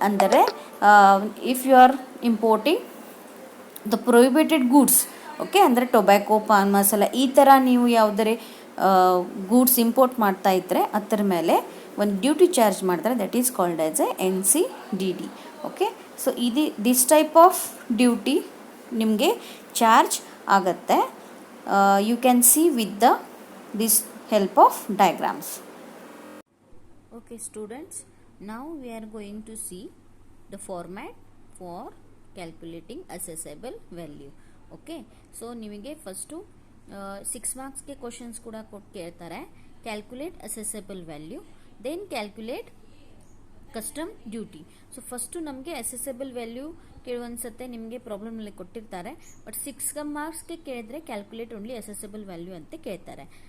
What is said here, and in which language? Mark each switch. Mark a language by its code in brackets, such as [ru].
[kn] ಅಂದರೆ [en] if you are importing the prohibited goods, [kn] okay, ಅಂದರೆ tobacco, pan masala ಈ ಥರ ನೀವು ಯಾವುದೇ ಗೂಡ್ಸ್ ಇಂಪೋರ್ಟ್ ಮಾಡ್ತಾ ಇದ್ದರೆ ಅದರ ಮೇಲೆ ಒಂದು ಡ್ಯೂಟಿ ಚಾರ್ಜ್ ಮಾಡ್ತಾರೆ. [en] That is called as a NCDD. Okay, so this type of duty ನಿಮಗೆ charge ಆಗುತ್ತೆ. You can see with this help of diagrams. Okay students, now we are going to see the format for calculating assessable value. [kn] Okay, so ನಿಮಗೆ first 6 ಮಾರ್ಕ್ಸ್ಗೆ questions ಕೂಡ ಕೇಳ್ತಾರೆ. [en] Calculate assessable value, then calculate custom duty. [kn] So first ನಮಗೆ assessable value ಕೆಲವೊಂದ್ಸತ್ತೆ ನಿಮಗೆ ಪ್ರಾಬ್ಲಮ್ನಲ್ಲಿ ಕೊಟ್ಟಿರ್ತಾರೆ, but 6 ಮಾರ್ಕ್ಸ್ಗೆ ಕೇಳಿದ್ರೆ [en] calculate only assessable value [kn] ಅಂತ ಕೇಳ್ತಾರೆ.